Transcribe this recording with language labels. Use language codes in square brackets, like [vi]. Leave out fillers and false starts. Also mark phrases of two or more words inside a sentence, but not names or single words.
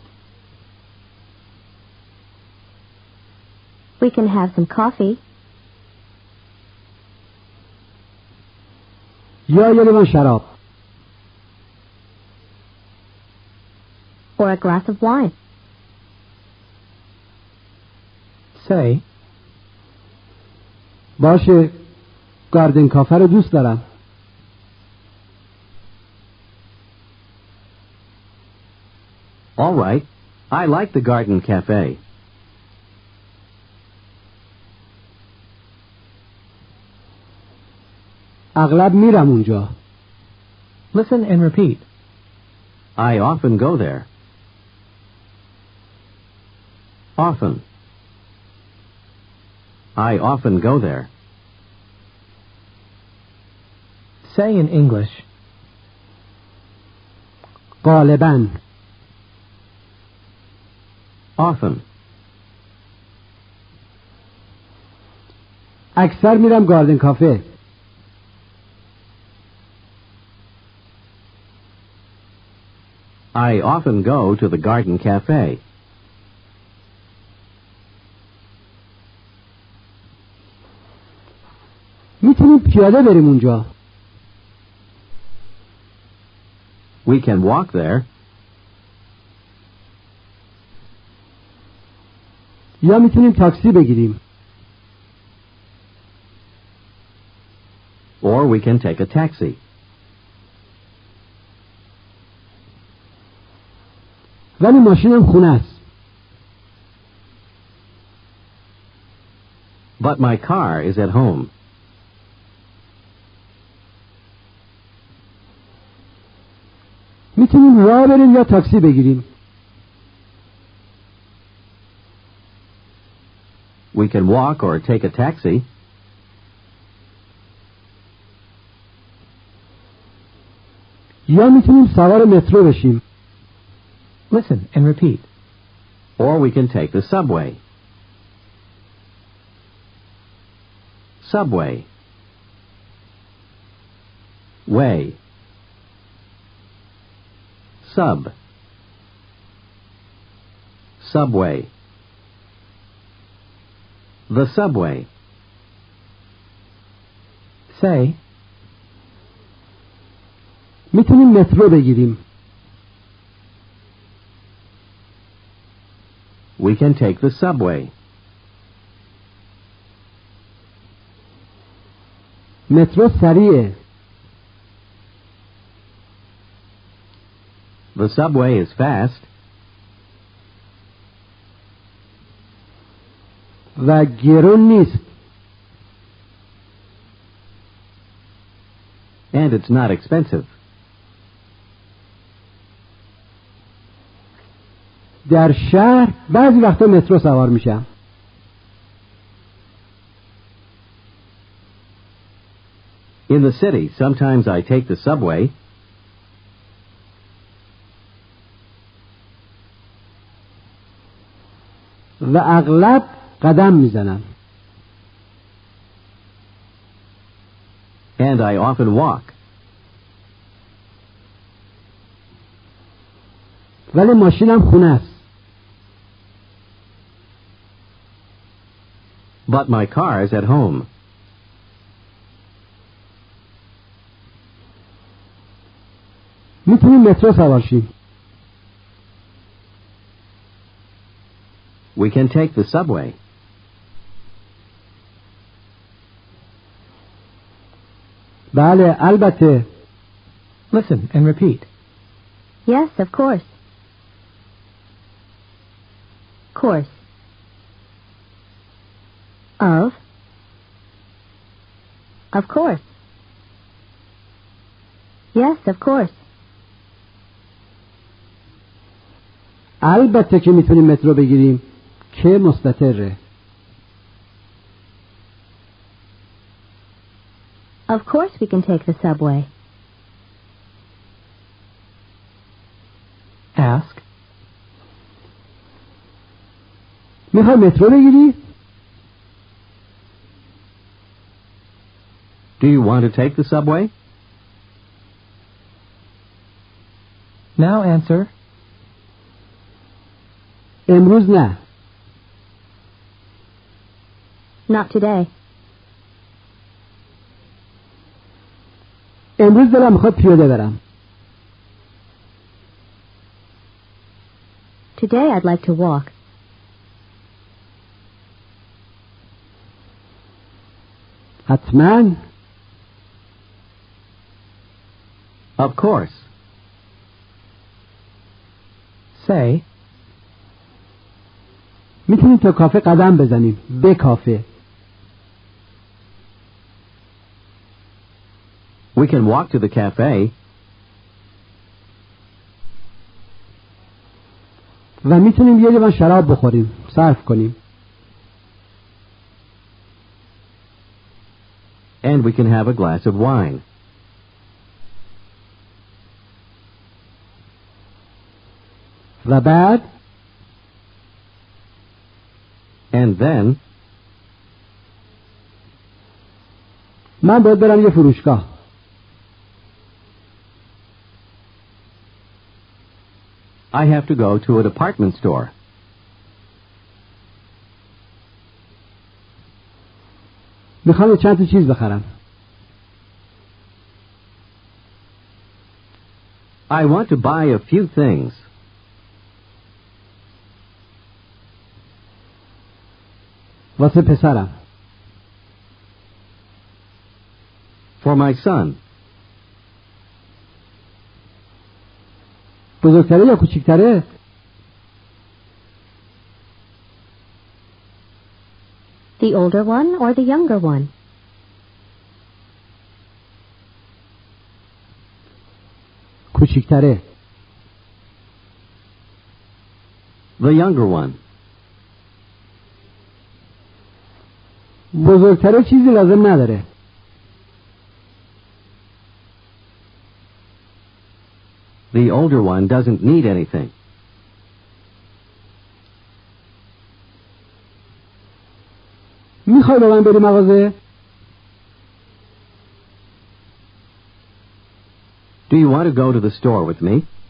[en] We can have some coffee. [fa] یا یه لیوان شراب. [en] Or a glass of wine? Say, [fa] باشه، [en] garden cafe [fa] رو دوست دارم. [en] all right, I like the garden cafe. [fa] اغلب میرم اونجا. [en] Listen and repeat. I often go there. Often. I often go there. Say in English. [fa] غالباً. [en] Often. [fa] اکثر میرم [en] garden cafe. I often go to the garden cafe. [fa] میتونیم پیاده بریم اونجا. [en] We can walk there. [fa] یا میتونیم تاکسی بگیریم. [en] Or we can take a taxi. [fa] ولی ماشینم خونه است. [en] But my car is at home. [fa] میتونیم راه بریم یا تاکسی بگیریم. [en] We can walk or take a taxi. [fa] یا میتونیم سوار مترو بشیم. [en] Listen and repeat. Or we can take the subway. Subway. Way. Sub. Subway. The subway. Say, [fa] میتونیم مترو بگیریم. [en] we can take the subway. [fa] مترو سریعه. [en] The subway is fast. [fa] و گرون نیست. [en] And it's not expensive. [fa] در شهر بعضی وقتا مترو سوار میشم. [en] In the city, sometimes I take the subway. [fa] و اغلب قدم میزنم. [en] And I often walk. [fa] ولی ماشینم خونه است. [en] But my car is at home. [fa] میتونیم مترو سوار شیم. [en] We can take the subway. [fa] بله البته. [en] Listen and repeat. Yes, of course. Course. Of. Of course. Yes, of course. [fa] البته که میتونیم مترو بگیریم که مستتره. [en] Of course we can take the subway. Ask. [fa] میخوای مترو بگیری؟ [en] Do you want to take the subway? Now answer. [fa] امروز نه. [en] Not today. [fa] امروز دلم میخواد پیاده برم. [en] Today I'd like to walk. [fa] حتما. [en] Of course. Say, [fa] میتونیم تا کافه قدم بزنیم. به کافه. [en] we can walk to the cafe. [fa] و میتونیم یه لیوان شراب بخوریم. صرف کنیم. [en] And we can have a glass of wine. [fa] و بعد [en] And then [fa] من باید برم یه فروشگاه. [en] I have to go to a department store. [fa] میخوام چند تا چیز بخرم. [en] I want to buy a few things. [fa] واسه پسرم. [en] For my son. [fa] بزرگتره یا کوچیکتره؟ [en] The older one or the younger one? [fa] کوچیکتره. [en] The younger one. [fa] بزرگتره چیزی لازم نداره. [en] The older one doesn't need anything. [fa] میخوای با من بری مغازه؟ [en] Do you want to go to the store with me?